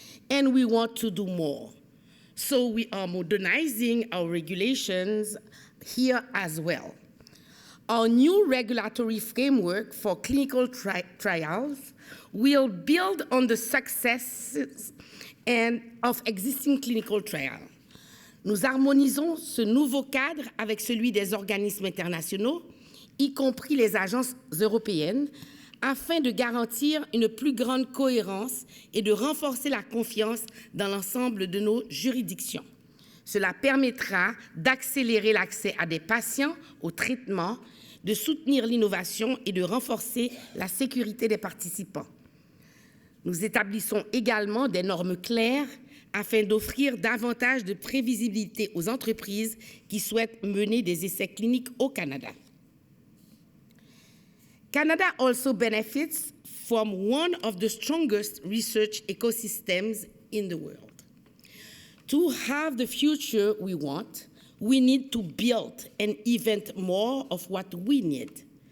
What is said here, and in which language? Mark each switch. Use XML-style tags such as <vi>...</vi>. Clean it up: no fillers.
<en>And we want to do more. So we are modernizing our regulations here as well. Our new regulatory framework for clinical trials will build on the successes of existing clinical trials.</en> <fr>Nous harmonisons ce nouveau cadre avec celui des organismes internationaux, y compris les agences européennes, afin de garantir une plus grande cohérence et de renforcer la confiance dans l'ensemble de nos juridictions. Cela permettra d'accélérer l'accès à des patients au traitement, de soutenir l'innovation et de renforcer la sécurité des participants. Nous établissons également des normes claires afin d'offrir davantage de prévisibilité aux entreprises qui souhaitent mener des essais cliniques au Canada.</fr> <en>Canada also benefits from one of the strongest research ecosystems in the world. To have the future we want, we need to build and invent more of what we need.</en>